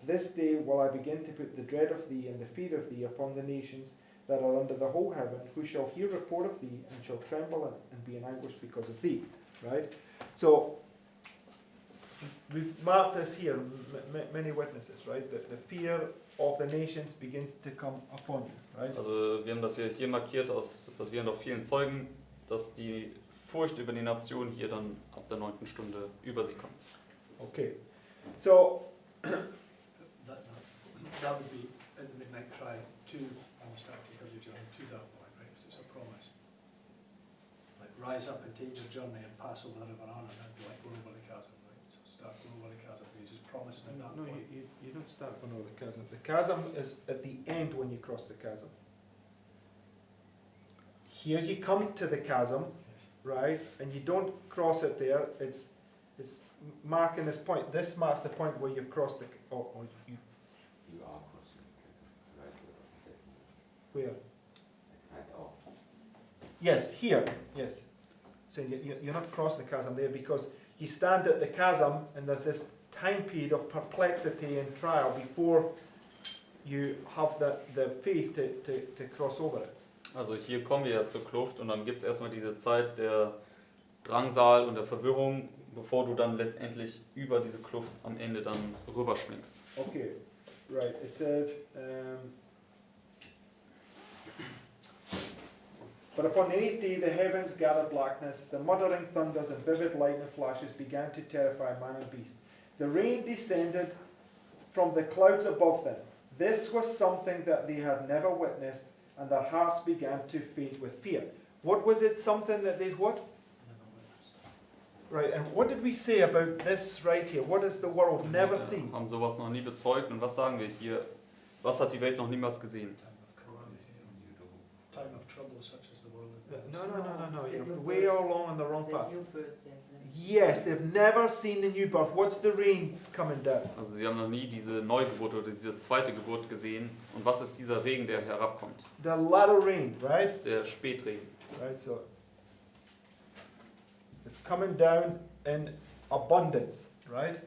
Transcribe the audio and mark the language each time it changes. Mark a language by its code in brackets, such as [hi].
[en] This day will I begin to put the dread of thee and the fear of thee upon the nations that are under the whole heaven, who shall hear report of thee, and shall tremble and be in anguish because of thee. Right? So, we've marked this here, many witnesses, right? The fear of the nations begins to come upon you, right? [de] Also wir haben das hier markiert, basierend auf vielen Zeugen, dass die Furcht über die Nation hier dann ab der 9. Stunde über sie kommt. [en] Okay. So, That would be in the midnight cry to, when you start to build your journey to that point, right? So it's a promise. Like rise up and take your journey and pass over the river Arnon, that'd be like going over the chasm, right? So start going over the chasm, he's just promising at that no, point. you don't start going over the chasm. The chasm is at the end when you cross the chasm. Here you come to the chasm, Yes. right? And you don't cross it there. It's marking this point. This marks the point where you've crossed the. Or you. You are crossing the chasm, right? Where? Right off. Yes, here. Yes. So you're not crossing the chasm there because you stand at the chasm and there's this time period of perplexity and trial before you have the faith to cross over it. [de] Also hier kommen wir ja zur Kluft und dann gibt es erstmal diese Zeit der Drangsal und der Verwirrung, bevor du dann letztendlich über diese Kluft am Ende dann rüberschwingst. [en] Okay, right. It says, but upon the 8th day the heavens gathered blackness, the muttering thunders and vivid lightning flashes began to terrify man and beast. The rain descended from the clouds above them. This was something that they had never witnessed, and their hearts began to faint with fear. What was it, something that they'd what? Never witnessed. Right, and what did we say about this right here? What has the world never seen? [de] Haben sowas noch nie bezeugt und was sagen wir hier? Was hat die Welt noch niemals gesehen? [en] Time of calamity, time of trouble such as the world had No. You're way all along on the wrong The path. new birth segment. Yes, they've never seen the new birth. What's the rain coming down? [de] Also sie haben noch nie diese Neugeburt oder diese zweite Geburt gesehen. Und was ist dieser Regen, der herabkommt? [en] The latter rain, [de] Das [en] right? [de] ist der Spätregen. [en] Right, so it's coming down in abundance, right?